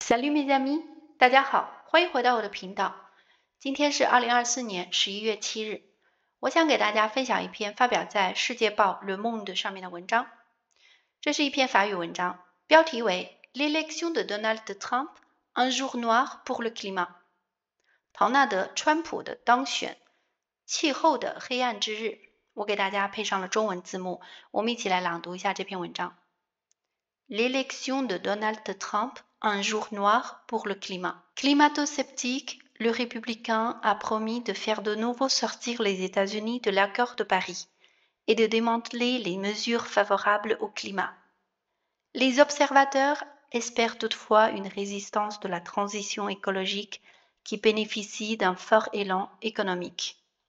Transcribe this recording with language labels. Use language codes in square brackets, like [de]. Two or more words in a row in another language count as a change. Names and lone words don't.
[fr] Salut mes amis， [zh] 大家好，欢迎回到我的频道。今天是2024年11月7日，我想给大家分享一篇发表在《世界报》Le Monde 上面的文章。这是一篇法语文章，标题为 L'élection de Donald Trump, un jour noir pour le climat。唐纳德·川普的当选，气候的黑暗之日。我给大家配上了中文字幕，我们一起来朗读一下这篇文章。L'élection de Donald Trump, un jour noir pour le climat. [fr] Climato-sceptique, le républicain a promis de faire de nouveau sortir les États-Unis de l'accord de Paris et de démanteler les mesures favorables au climat. Les observateurs espèrent toutefois une résistance de la transition écologique qui bénéficie d'un fort élan économique.